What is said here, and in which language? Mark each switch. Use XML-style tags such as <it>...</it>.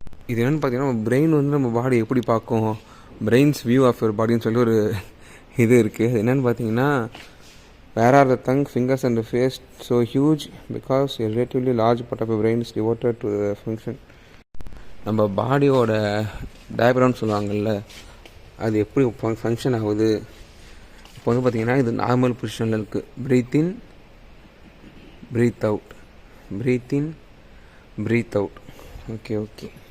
<ta>இது என்னென்னு பார்த்தீங்கன்னா நம்ம பிரெயின் வந்து நம்ம பாடி எப்படி பார்க்கும், பிரெயின்ஸ் வியூ ஆஃப் யுவர் பாடின்னு சொல்லி ஒரு இது இருக்குது. அது என்னென்னு பார்த்தீங்கன்னா</ta> <en>where are the tongue, fingers and the face so huge because a relatively large part of your brain is devoted to the function.</en> <ta>நம்ம பாடியோட டயப்ராம்னு சொல்லுவாங்கள்ல, அது எப்படி ஃபங்க்ஷன் ஆகுது. இப்போ வந்து பார்த்திங்கன்னா இது நார்மல் பொசிஷனில் இருக்குது.</ta> <en>Breathe in, breathe out, breathe in, breathe out. Okay okay.</en>